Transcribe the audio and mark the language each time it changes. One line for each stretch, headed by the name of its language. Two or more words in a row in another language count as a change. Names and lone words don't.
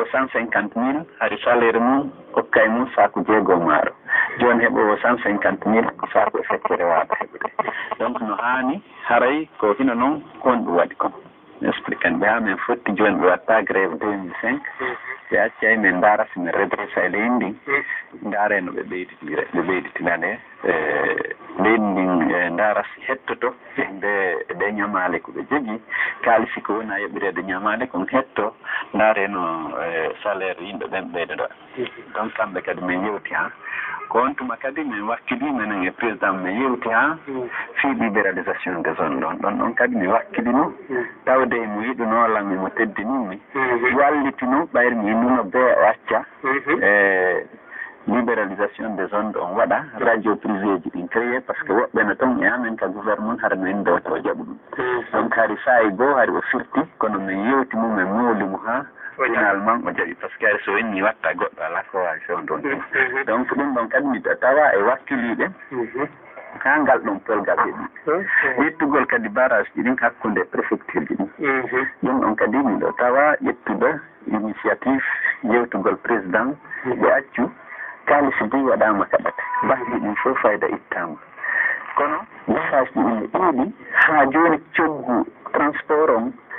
Fula: 150 000 hari salaire mum hokkay mum saku 6 maaro joni heɓowo 150 000 ko saku e feccere waata heɓude donc no haani haray ko hino noon kon ɗum waɗi kon expliquan ɓe ha min fotti joni ɓe watta grève 2005 ɓe accay min ndaara simin redressa e leydi ndin ndaare no ɓe ɓeyditinane leydi ndin ndaara si hettoto nde ñamale ko ɓe jogii kaalisi ko woni a yoɓirede ñamale kon hetto ndaare no salaire yimɓe ɓen ɓeydoɗa donc kamɓe kadi min yewti ha ko on tuma kadi min wakkili minen e président min yewti ha fi
French: libéralisation des zones
Fula: ɗon kadi mi wakkilino tawde mo yiɗuno mo teddinimi wallitino ɓayri mi innuno be o acca
French: libéralisation des zones
Fula: ɗon waɗa
French: radio privé
Fula: ji ɗin
French: créé par ce que
Fula: woɓɓe no toon e amen ka gouvernement hara min dewta o jaɓu ɗum donc hari sayi goo hari o firti kono min yewti mum min moolimo ha finalement o jaɓi par ce que ari so wenni watta goɗɗo ala ko wawi fewn ɗon donc ɗum ɗon kadi mi tawa e wakkiliɗen ha ngal ɗon polgal heeɓi ƴettugol kadi barrage ji ɗin hakkude préfecture ji ɗin ɗum ɗon kadi miɗo tawa ƴettuɗo initiative yewtugol président ɓe accu kaalisi ndi waɗama kaɗata basɗi ɗin fof fayda ittama kono barrage ji ɗin ɗuuɗi ha joni coggu transport on